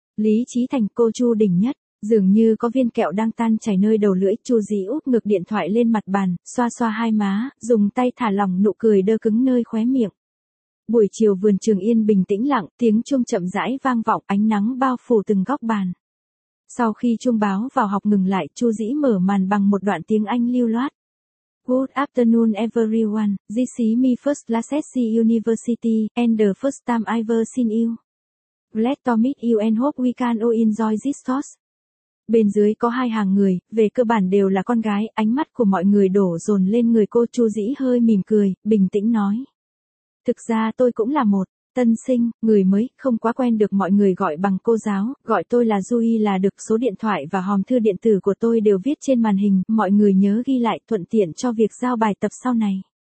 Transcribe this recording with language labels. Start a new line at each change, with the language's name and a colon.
Vietnamese: Lý Chí Thành, cô Chu đỉnh nhất. Dường như có viên kẹo đang tan chảy nơi đầu lưỡi, Chu Dĩ úp ngược điện thoại lên mặt bàn, xoa xoa hai má, dùng tay thả lỏng nụ cười đơ cứng nơi khóe miệng. Buổi chiều vườn trường yên bình tĩnh lặng, tiếng chuông chậm rãi vang vọng, ánh nắng bao phủ từng góc bàn. Sau khi chuông báo vào học ngừng lại, Chu Dĩ mở màn bằng một đoạn tiếng Anh lưu loát.
English: Good afternoon everyone, this is my first class at the university, and the first time I've seen you. Glad to meet you and hope we can all enjoy this talk.
Vietnamese: Bên dưới có hai hàng người, về cơ bản đều là con gái, ánh mắt của mọi người đổ dồn lên người cô. Chu Dĩ hơi mỉm cười, bình tĩnh nói. Thực ra tôi cũng là một tân sinh, người mới, không quá quen được mọi người gọi bằng cô giáo, gọi tôi là Zui là được, số điện thoại và hòm thư điện tử của tôi đều viết trên màn hình, mọi người nhớ ghi lại thuận tiện cho việc giao bài tập sau này.